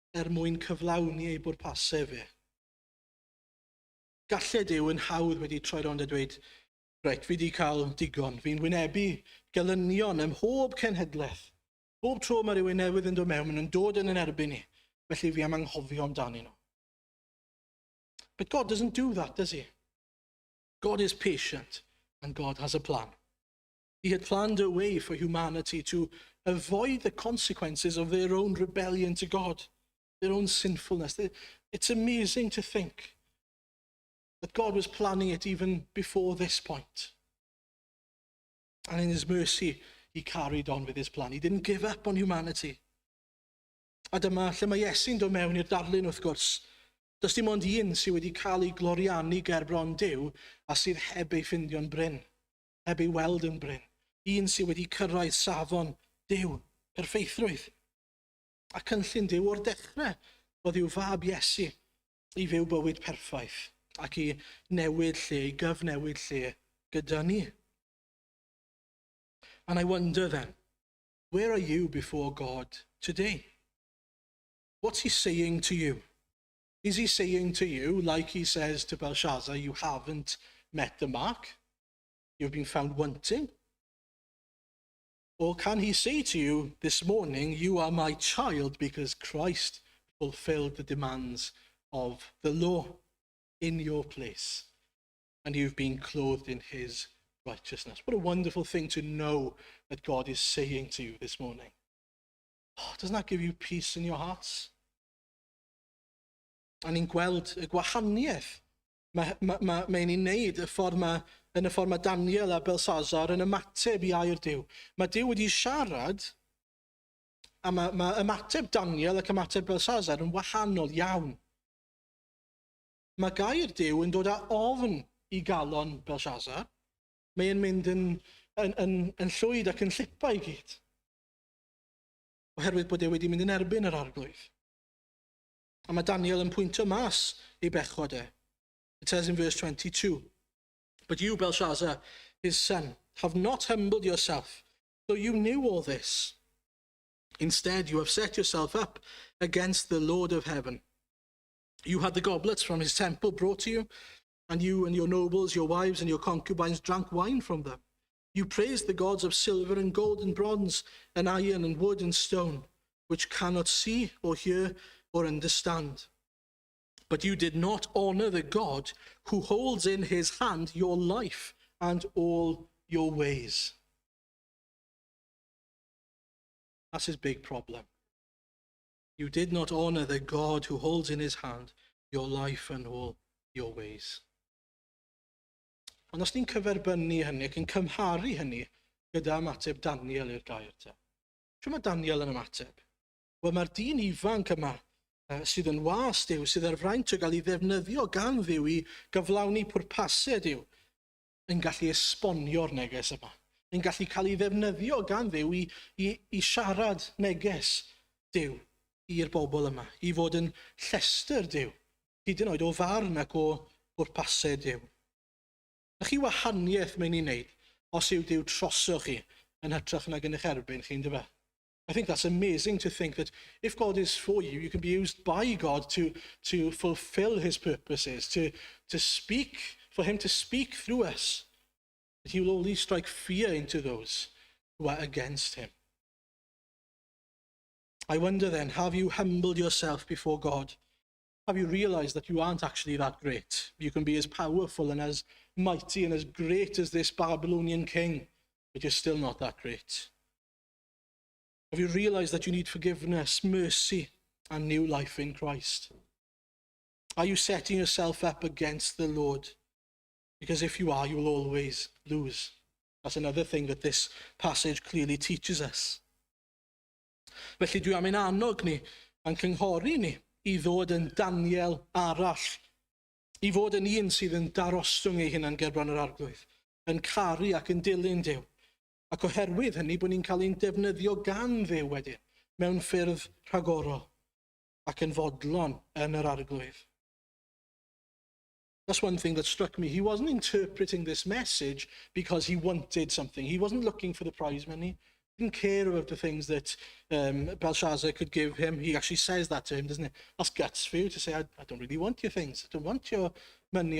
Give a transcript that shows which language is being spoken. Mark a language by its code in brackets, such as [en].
[cy] Mwyn cyflawni ei bwrpasau fe. Gallai Duw yn hawdd wedi troi rownd a dweud, reit, fi wedi cael digon. Fi'n wynebu gelynion ym mhob cenhedlaeth. Bob tro mae rhywun newydd yn dod mewn, maen nhw'n dod yn erbyn ni. Felly fi am anghofio amdanyn nhw. [en] But God doesn't do that, does he? God is patient and God has a plan. He had planned a way for humanity to avoid the consequences of their own rebellion to God, their own sinfulness. It's amazing to think that God was planning it even before this point. And in his mercy, he carried on with his plan. He didn't give up on humanity. [cy] A dyma lle mae Iesu'n dod mewn i'r darlun wrth gwrs. Does dim ond un sydd wedi cael ei gloriannu ger bron Duw a sydd heb ei ffindio'n bryn, heb ei weld yn bryn. Un sydd wedi cyrraedd safon Duw, perfeithrwydd. A cynllun Duw o'r dechrau oedd i'w fab Iesu i fyw bywyd perffaith ac i newid lle, i gyfnewid lle gyda ni. [en] And I wonder then, where are you before God today? What's he saying to you? Is he saying to you, like he says to Belshazzar, you haven't met the mark? You've been found wanting? Or can he say to you this morning, you are my child because Christ fulfilled the demands of the law in your place, and you've been clothed in his righteousness. What a wonderful thing to know that God is saying to you this morning. Oh, doesn't that give you peace in your hearts? [cy] A ni'n gweld y gwahaniaeth mae'n ei wneud yn y ffordd mae Daniel a Belshazzar yn ymateb i air Duw. Mae Duw wedi siarad, a mae ymateb Daniel ac ymateb Belshazzar yn wahanol iawn. Mae gair Duw yn dod â ofn i galon Belshazzar. Mae'n mynd yn llwyd ac yn llipa i gyd. Oherwydd bod e wedi mynd yn erbyn yr arglwydd. A mae Daniel yn pwyntio mas i bechod e. [en] It says in verse 22, but you, Belshazzar, his son, have not humbled yourself, though you knew all this. Instead, you have set yourself up against the Lord of heaven. You had the goblets from his temple brought to you, and you and your nobles, your wives and your concubines drank wine from them. You praised the gods of silver and gold and bronze and iron and wood and stone, which cannot see or hear or understand. But you did not honor the God who holds in his hand your life and all your ways. That's his big problem. You did not honor the God who holds in his hand your life and all your ways. [cy] Ond os ni'n cyferbynnu hynny ac yn cymharu hynny gyda ymateb Daniel i'r gair te. Shw mae Daniel yn ymateb? Wel, mae'r dyn ifanc yma sydd yn was Duw, sydd ar fraint o gael ei ddefnyddio gan Dduw i gyflawni pwrpasau Duw, yn gallu esbonio'r neges yma. Yn gallu cael ei ddefnyddio gan Dduw i siarad neges Duw i'r bobl yma, i fod yn llestr Duw, hyd yn oed o farn ac o bwrpasau Duw. Na chi wahaniaeth mae'n ei wneud os yw Duw trosoch chi yn hytrach nag yn eich erbyn chi'n dyfa. [en] I think that's amazing to think that if God is for you, you can be used by God to fulfill his purposes, to speak, for him to speak through us. That he will only strike fear into those who are against him. I wonder then, have you humbled yourself before God? Have you realized that you aren't actually that great? You can be as powerful and as mighty and as great as this Babylonian king, but you're still not that great. Have you realized that you need forgiveness, mercy, and new life in Christ? Are you setting yourself up against the Lord? Because if you are, you will always lose. That's another thing that this passage clearly teaches us. [cy] Felly dwi am ein annog ni a'n cynghori ni i ddod yn Daniel arall, i fod yn un sydd yn darostwng ei hunan gerbron yr arglwydd, yn caru ac yn dilyn Duw. Ac oherwydd hynny bod ni'n cael ein defnyddio gan Dduw wedyn mewn ffyrdd rhagorol ac yn fodlon yn yr arglwydd. [en] That's one thing that struck me. He wasn't interpreting this message because he wanted something. He wasn't looking for the prize money. He didn't care about the things that Belshazzar could give him. He actually says that to him, doesn't he? That's guts for you to say, I don't really want your things. I don't want your money.